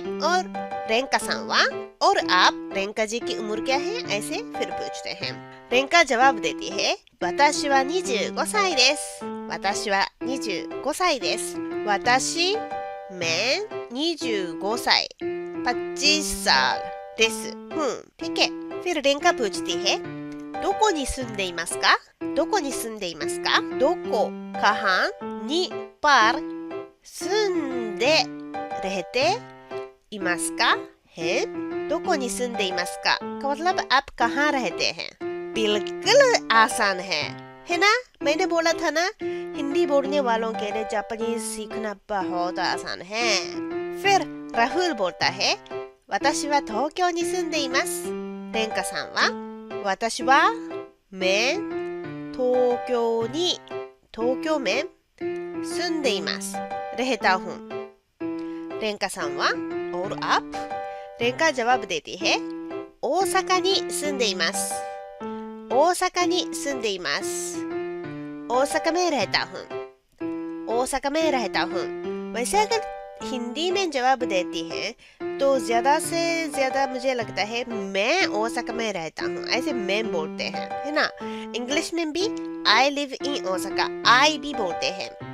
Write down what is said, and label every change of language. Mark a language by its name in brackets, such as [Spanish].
[Hindi] और रेंका सांवा और आप रेंका जी की उम्र क्या है, ऐसे फिर पूछते हैं। रेंका जवाब देती है [Japanese] 私は25歳です 私は25歳です [Hindi] 私 मैं 25歳 25 साल です ठीक है। फिर रेंका पूछती है [Japanese] どこに住んでいますかどこに住んでいますかどこ [Hindi] कहाँ に पर 住んで रहते いますかहै [Japanese] どこに住んでいますか [Hindi] का मतलब आप कहाँ रहते हैं। बिल्कुल आसान है ना। मैंने बोला था ना हिंदी बोलने वालों के लिए जापानीज सीखना बहुत आसान है। फिर राहुल बोलता है [Japanese] 私は東京に住んでいます。レンカさんは私はमैं東京में住んでいます。 [Hindi] रहता हूँ। レンカさんはऔर आपレンカजवाब देती है [Japanese] 大阪に住んでいます。大阪に住んでいます。 [Hindi] 大阪में रहता हूँ। 大阪में रहता हूँ। वैसे अगर हिंदी में जवाब देती है तो ज्यादा से ज्यादा मुझे लगता है मैं ओसाका में रहता हूँ, ऐसे मैं बोलते हैं, है ना। इंग्लिश में भी [English] I live in [Hindi] Osaka I भी बोलते हैं।